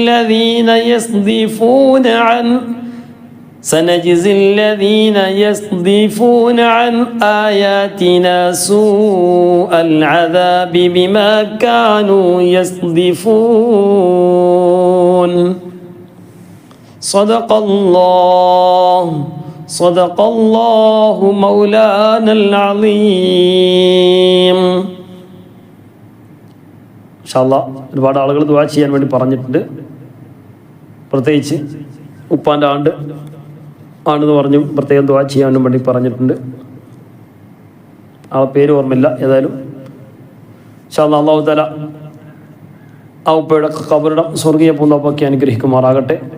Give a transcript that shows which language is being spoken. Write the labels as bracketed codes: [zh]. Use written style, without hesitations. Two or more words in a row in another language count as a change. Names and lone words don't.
[ar] الذين يصدفون عن آياتنا سوء العذاب بما كانوا يصدفون. صدق الله مولانا العظيم. [ml] ഇൻഷാല്ലാഹ് ഒരുപാട് ആളുകൾ ദുആ ചെയ്യാൻ വേണ്ടി പറഞ്ഞിട്ടുണ്ട്. പ്രത്യേകിച്ച് ഉപ്പാൻ്റെ ആണെന്ന് പറഞ്ഞു പ്രത്യേകം ദുആ ചെയ്യാൻ വേണ്ടി പറഞ്ഞിട്ടുണ്ട്. ആ പേര് ഓർമ്മയില്ല. ഏതായാലും [ar] إن شاء الله الله تعالى [ml] ആ ഉപ്പയുടെ ഖബറിടം സ്വർഗീയ പൂന്തോപ്പാക്കി അനുഗ്രഹിക്കുമാറാകട്ടെ.